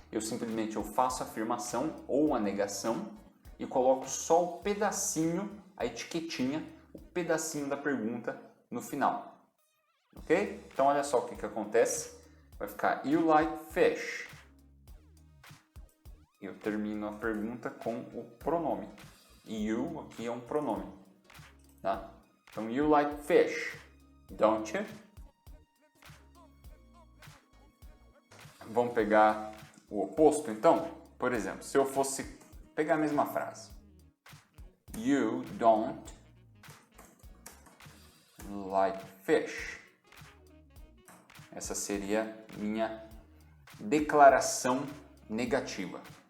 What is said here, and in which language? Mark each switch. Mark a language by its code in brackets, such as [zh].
[pt] Eu simplesmente faço a afirmação ou a negação e coloco só o pedacinho, a etiquetinha, o pedacinho da pergunta no final. Ok? Então olha só o que acontece. Vai ficar [en] You like fish. [pt] Eu termino a pergunta com o pronome. You aqui é um pronome. Tá? [en] Então You like fish, don't you? [pt] Vamos pegar o oposto então? Por exemplo, se eu fosse pegar a mesma frase. [en] You don't like fish. [pt] Essa seria minha declaração negativa.